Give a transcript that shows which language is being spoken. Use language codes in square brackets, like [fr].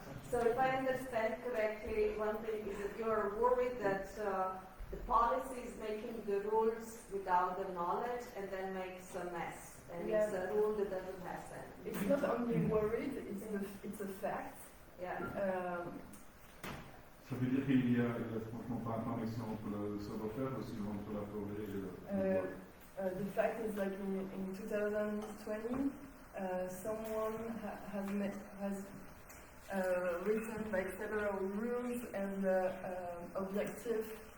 [en] So if I understand correctly, one thing is that you are worried that the policy is making the rules without the knowledge and then makes a mess. And it's a rule that doesn't have sense. It's not only worried, it's a fact. Yeah. [fr] Ça veut dire qu'il y a franchement pas un connexion entre le savoir-faire aussi entre la forêt et le. [en] The fact is, like in 2020, someone has written like several rules and objectives.